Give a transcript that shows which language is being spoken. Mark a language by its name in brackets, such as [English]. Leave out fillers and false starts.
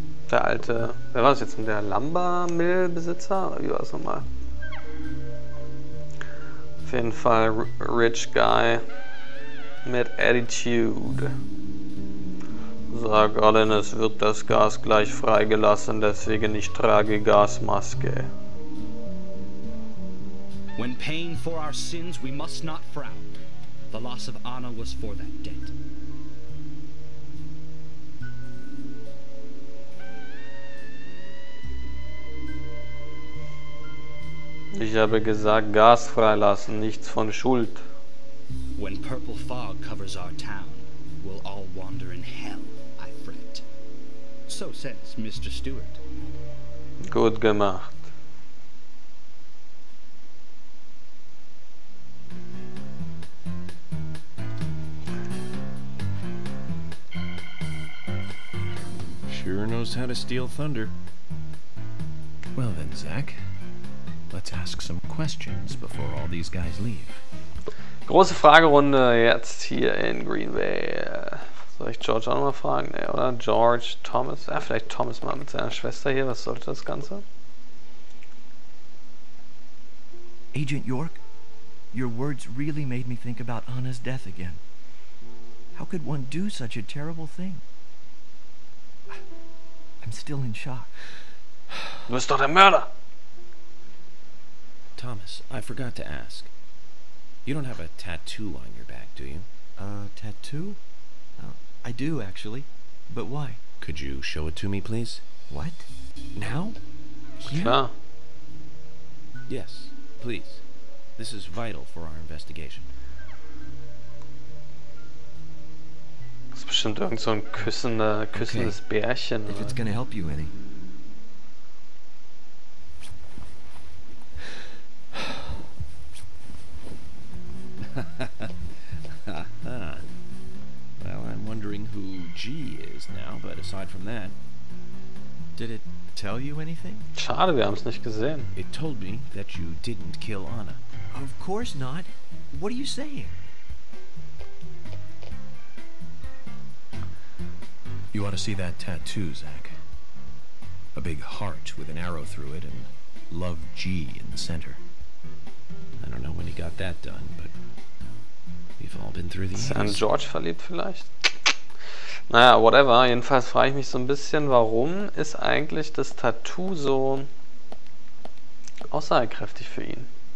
[German] Der alte... Wer war das jetzt? Der Lumber-Mill-Besitzer? Oder wie war das nochmal? Auf jeden Fall [English] Rich Guy [German] mit Attitude. Sag allen, es wird das Gas gleich freigelassen, deswegen ich trage Gasmaske. [English] When paying for our sins, we must not frown. The loss of Anna was for that debt. [German] Ich habe gesagt, Gas freilassen, nichts von Schuld. [English] When purple fog covers our town, we'll all wander in hell, I fret. So says Mr. Stewart. [German] Gut gemacht. [English] Sure knows how to steal thunder. Well then, Zach, let's ask some questions before all these guys leave. [German] Große Fragerunde jetzt hier in Greenvale. Soll ich George auch nochmal fragen? Nee, oder? George, Thomas? Ja, vielleicht Thomas mal mit seiner Schwester hier. Was sollte das Ganze? [English] Agent York, your words really made me think about Anna's death again. How could one do such a terrible thing? I'm still in shock. [German] Du bist doch der Mörder! [English] Thomas, I forgot to ask. You don't have a tattoo on your back, do you? Tattoo? I do, actually. But why? Could you show it to me, please? What? Now? Here? [German] Klar. [English] Yes, please. This is vital for our investigation. [German] Das ist bestimmt irgend so ein küssendes Bärchen. [English] If it's gonna help you any. Well, I'm wondering who G is now, but aside from that... Did it tell you anything? [German] Schade, wir haben es nicht gesehen. [English] It told me that you didn't kill Anna. Of course not. What are you saying? You ought to see that tattoo, Zach. A big heart with an arrow through it and Love G in the center. I don't know when he got that done, but we've all been through the [German] Ist er an [English] years. [German] George verliebt vielleicht? Naja, whatever. Jedenfalls frage ich mich so ein bisschen, warum ist eigentlich das Tattoo so aussagekräftig für ihn?